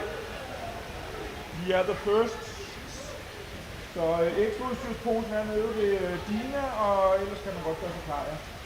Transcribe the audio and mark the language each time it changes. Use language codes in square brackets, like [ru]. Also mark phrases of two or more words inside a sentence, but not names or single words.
[da] Vi er [en] the first. [da] Så ekstraudstyrsposen er nede ved Dina, og ellers kan man godt gøre sig klar, ja.